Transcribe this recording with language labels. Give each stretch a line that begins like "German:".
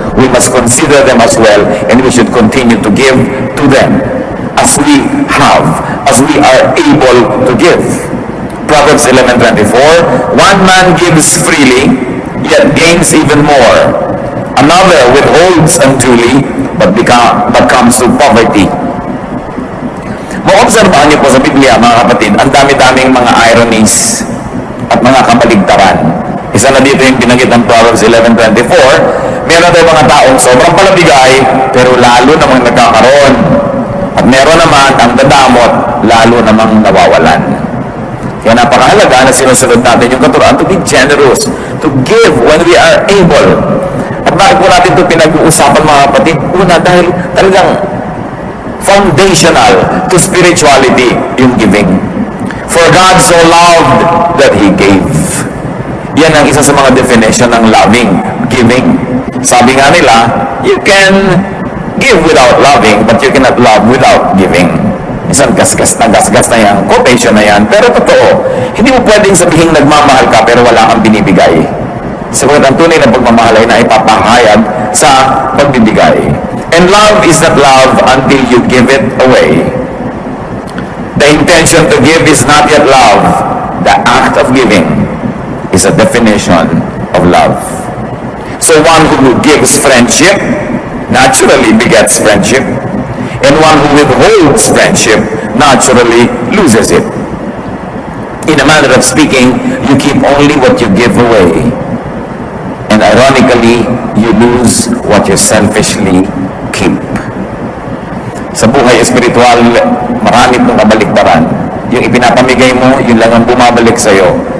English: We must consider them as well, and we should continue to give to them as we have, as we are able to give. Proverbs 11:24, one man gives freely, yet gains even more. Another withholds unduly, but comes to poverty.
Filipino: Maobserbahan niyo po sa Biblia, mga kapatid, ang dami-daming mga ironies at mga kabaligtaran. Isa na dito yung binanggit ng Proverbs 11:24, meron tayo mga taong sobrang palabigay, pero lalo namang nagkakaroon. At meron naman ang dadamot, lalo namang nawawalan. Kaya napakahalaga na sinusunod natin yung katuruan
English: to be generous, to give when we are able.
Filipino: At bakit po natin ito pinag-uusapan, mga kapatid? Una, dahil talagang
English: foundational to spirituality
Filipino: yung giving.
English: For God so loved that He gave.
Filipino: Yan ang isa sa mga definition ng loving, giving. Sabi nga nila,
English: you can give without loving, but you cannot love without giving.
Filipino: Isang gasgas na yan, quotation na yan, pero totoo, hindi mo pwedeng sabihin nagmamahal ka pero wala kang binibigay. Sagot ang tunay na pagmamahal ay naipapahayag sa pagbibigay.
English: And love is not love until you give it away. The intention to give is not yet love. The act of giving is a definition of love. So one who gives friendship naturally begets friendship. And one who withholds friendship naturally loses it. In a manner of speaking, you keep only what you give away. And ironically, you lose what you selfishly keep.
Filipino: Sa buhay espiritual, marami pong kabaliktaran. Yung ipinapamigay mo, yun lang ang bumabalik sa'yo.